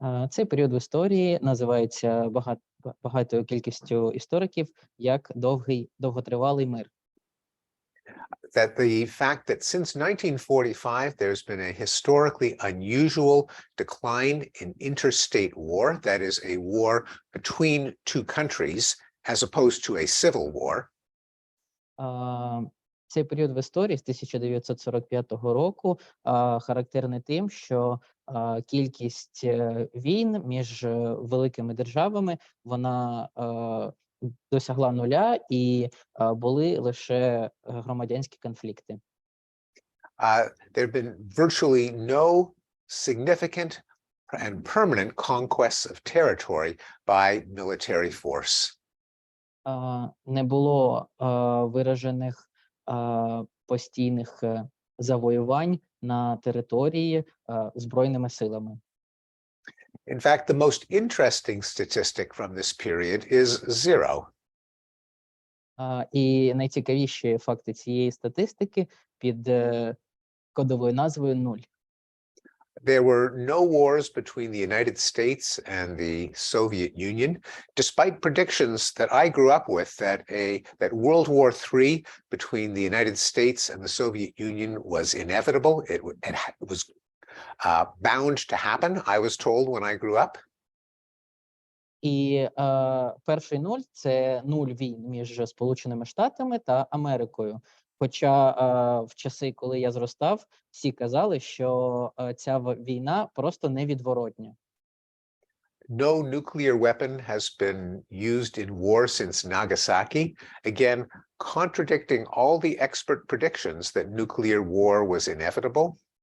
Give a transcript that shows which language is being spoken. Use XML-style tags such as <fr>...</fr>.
<uk>Цей період в історії називається багатою кількістю істориків як довготривалий мир.</uk> <en>That the fact that since 1945, there's been a historically unusual decline in interstate war, that is a war between two countries, as opposed to a civil war.</en> <uk>Цей період в історії з 1945 року характерний тим, що кількість війн між великими державами, вона досягла нуля, і були лише громадянські конфлікти.</uk> <en>There have been virtually no significant and permanent conquests of territory by military force.</en> <uk>Не було виражених постійних завоювань на території збройними силами.</uk> <en>In fact, the most interesting statistic from this period is zero.</en> <uk>І найцікавіші факти цієї статистики під кодовою назвою 0.</uk> <en>There were no wars between the United States and the Soviet Union, despite predictions that I grew up with that World War III between the United States and the Soviet Union was inevitable. It was bound to happen, I was told when I grew up.</en> <uk>І перший 0 – це 0 війн між Сполученими Штатами та Америкою. Хоча в часи, коли я зростав, всі казали, що ця війна просто невідворотня.</uk> <en>No nuclear weapon has been used in war since Nagasaki, again, contradicting all the expert predictions that nuclear war was inevitable.</en>